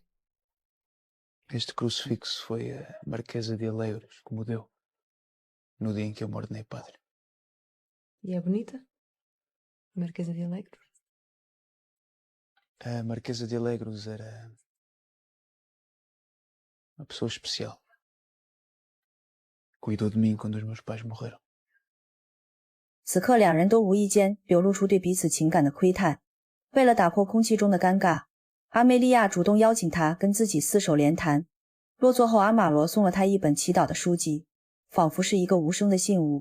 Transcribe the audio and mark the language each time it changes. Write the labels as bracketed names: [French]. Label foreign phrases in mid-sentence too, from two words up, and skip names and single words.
[Portuguese] Este crucifixo foi a Marquesa de Alegros que me deu no dia em que eu me ordenei padre. E é bonita? A Marquesa de Alegros? A Marquesa de Alegros era uma pessoa especial. Cuidou de mim quando os meus pais morreram. [Chinese] 此刻两人都无意间流露出对彼此情感的窥探。为了打破空气中的尴尬，阿梅利亚主动邀请他跟自己四手联弹。落座后，阿玛罗送了他一本祈祷的书籍，仿佛是一个无声的信物。